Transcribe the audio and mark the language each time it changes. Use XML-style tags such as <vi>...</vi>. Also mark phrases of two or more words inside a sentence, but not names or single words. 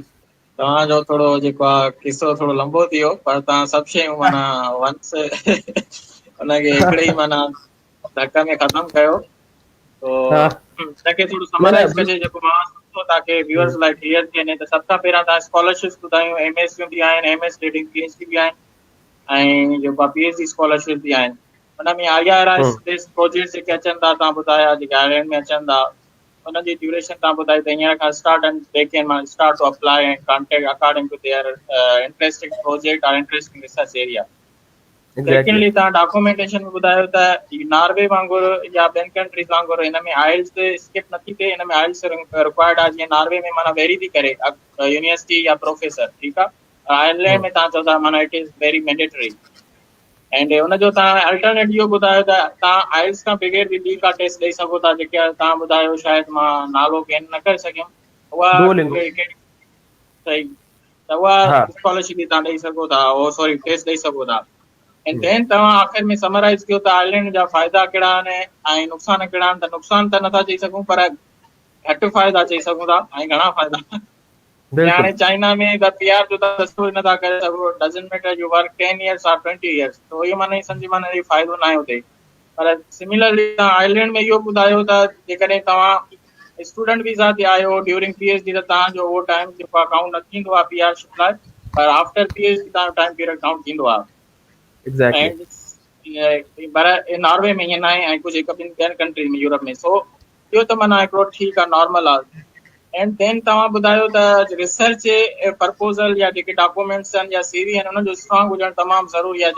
<sd>तव्हांजो थोरो जेको आहे किसो थोरो लंबो थी वियो, पर तव्हां सभु शयूं माना वंस उनखे हिकिड़े ई माना धक में ख़तम कयो। तो हा तव्हांखे थोरो न न समराइज़ कजे जेको मां सोचियो तव्हांखे व्यूअर्स लाइ क्लियर थी वञे। त सभ खां पहिरियां तव्हां स्कॉलरशिप्स ॿुधायूं, MS बि आहिनि, MS रीडिंग PhD बि आहिनि, ऐं जेको आहे</sd> <en>PhD scholarship</en> <sd>बि आहिनि। हुन में IRS</sd> <en>based projects</en> <sd>जेके अचनि था तव्हां ॿुधाया, जेके आयरलैंड में अचनि था, उनजी ड्यूरेशन तव्हां ॿुधाई त हींअर खां</sd> <en>start and they can</en> <sd>मां</sd> <en>start to apply and contact according to their interesting project</en> <sd>और</sd> <en>interesting research area.</en> <sd>एग्जैक्टली। सेकेंडली तव्हां डॉक्यूमेंटेशन में ॿुधायो त नॉर्वे वांगुरु या ॿियनि कंट्रीज़ वांगुरु हिन में</sd> <en>IELTS skip</en> <sd>नथी थिए, हिन में</sd> <en>IELTS required</en> <sd>आहे। जीअं नॉर्वे में माना वेरी थी करे यूनिवर्सिटी या प्रोफेसर, ठीकु आहे। आयरलैंड में तव्हां चओ था माना</sd> <en>it is very mandatory.</en> <sd>एंड हुनजो तव्हां अल्टरनेट इहो ॿुधायो त तव्हां आइल्स खां बग़ैर बि ॿी का टेस्ट ॾेई सघो था, जेके तव्हां ॿुधायो शायदि मां नालो गेन न करे सघियुमि, उहा सही, त उहा स्कॉलरशिप बि तव्हां ॾेई सघो था, उहो सॉरी टेस्ट ॾेई सघो था। ऐं देन तव्हां आख़िर में समराइज़ कयो त आयरलैंड जा फ़ाइदा कहिड़ा आहिनि ऐं नुक़सान कहिड़ा आहिनि। त नुक़सान त नथा चई सघूं, पर घटि फ़ाइदा चई सघूं था ऐं घणा फ़ाइदा। हाणे चाइना में त PR जो त रस्तो नथा करे सघो,</sd> <en>doesn't matter you work 10 years or 20 years,</en> <sd>तो इहो माना सम्झी माना इहो फ़ाइदो न आहे हुते। पर सिमिलरली तव्हां आयरलैंड में इहो ॿुधायो त जेकॾहिं तव्हां</sd> <en>student visa</en> <sd>ते आहियो</sd> <en>during PhD</en> <sd>त तव्हांजो उहो टाइम जेको आहे काउंट न थींदो आहे PR शिप लाइ, पर</sd> <en>after PhD</en> <sd>तव्हांजो</sd> <en>time period</en> <sd>काउंट थींदो आहे। पर नॉर्वे में ईअं न आहे ऐं कुझु हिकु ॿियनि कंट्री में यूरोप में, सो इहो त माना हिकिड़ो ठीकु आहे, नॉर्मल आहे।</sd> <en>and then</en> <sd>तव्हां ॿुधायो त</sd> <en>research proposal</en> <sd>या जेके डॉक्यूमेंट्स आहिनि या CV आहिनि उन्हनि जो स्ट्रॉन्ग हुजणु तमामु ज़रूरी आहे।</sd>